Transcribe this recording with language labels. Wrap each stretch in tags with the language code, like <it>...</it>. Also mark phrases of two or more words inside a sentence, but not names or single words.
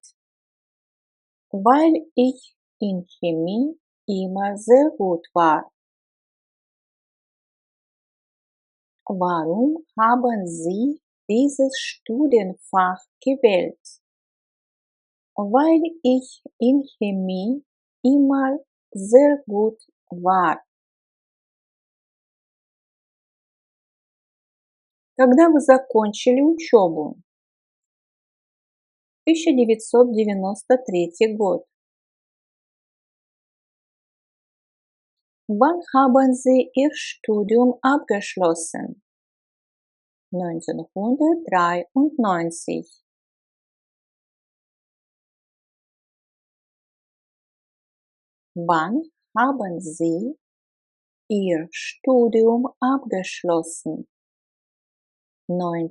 <de>Weil ich in Chemie immer sehr gut war. Warum haben Sie dieses Studienfach gewählt? Weil ich in Chemie immer sehr gut war.</de> <ru>Когда вы закончили учебу? 1993 год.</ru> <de>Wann haben Sie Ihr Studium abgeschlossen? 1993. Wann haben Sie Ihr Studium abgeschlossen?</de>